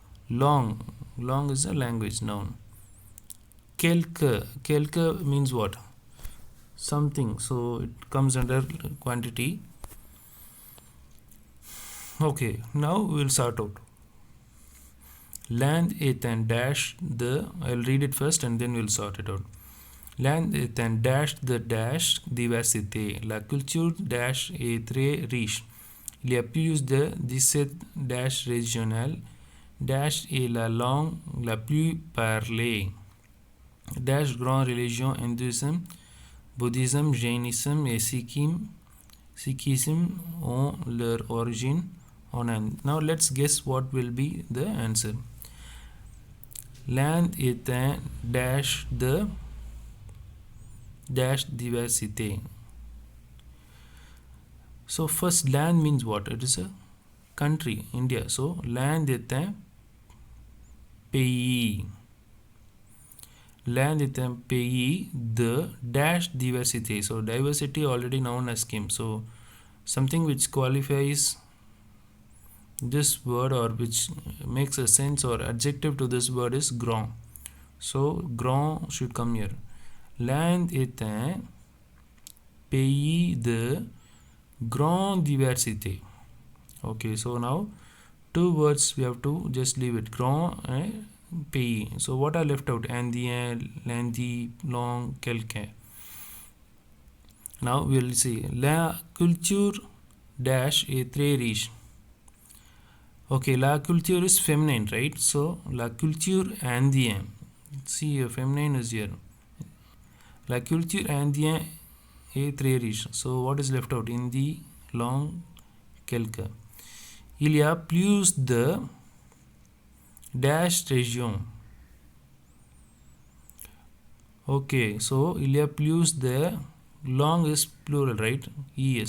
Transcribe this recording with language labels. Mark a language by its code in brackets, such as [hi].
[en] Long is a language, noun. Quelque means what? Something, so it comes under quantity. Okay, now we'll sort out. [fr] L'Inde est un dash de, [en] I'll read it first and then we'll sort it out. [fr] L'Inde est un dash de dash diversité. La culture dash est très riche. Il y a plus de 17 dash régionales. Dash est la langue la plus parlée. Dash grande religion hindouisme, bouddhisme, jainisme et sikhisme ont leur origine on Inde. [en] Now let's guess what will be the answer. [fr] L'Inde est un dash de dash diversité. [en] So first, land means what? It is a country, India. So [fr] l'Inde est un pays. L'Inde est un pays de dash diversité. [en] So diversity already known as came. So something which qualifies this word or which makes a sense or adjective to this word is grand. So grand should come here. [fr] L'Inde est un pays de grande diversité. [en] Okay, so now two words we have to just leave it, grand and pays. So what are left out? Indien, lundi, long, quelqu'un. Now we will see. [fr] La culture dash est très riche. [en] Okay, la culture is feminine, right? So [fr] la culture indienne. [en] See here, feminine is here. [fr] La culture indienne est très riche. [en] So what is left out? [fr] Hindi, long, quelqu'un. Il y a plus de dash régions. [en] Okay, so [fr] il y a plus de, [en] long is plural, right? ES.